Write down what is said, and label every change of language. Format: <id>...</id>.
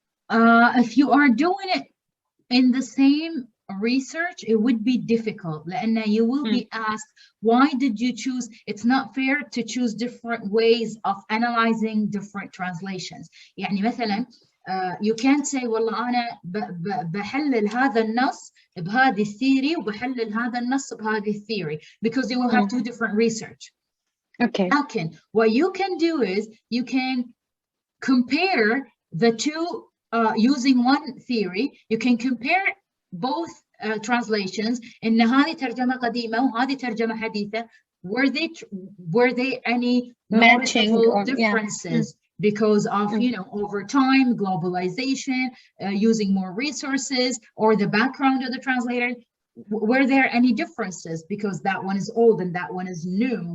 <en>If you are doing it in the same research, it would be difficult.</en> <ar>لأن</ar> <en>you will be asked, why did you choose? It's not fair to choose different ways of analyzing different translations.</en> <ar>يعني مثلا</ar> <en>you can't say</en> <ar>والله أنا بحلل هذا النص بهذه الثيري وبحلل هذا النص بهذه الثيري,</ar> <en>because you will have two different research. Okay. What you can do is you can compare the two using one theory. You can compare both translations.</en> <ar>إن هذه ترجمة قديمة وهذه ترجمة حديثة.</ar> <en>Were they any noticeable differences? Yeah. Because of, you know, over time, globalization, using more resources, or the background of the translator? Were there any differences? Because that one is old and that one is new.</en>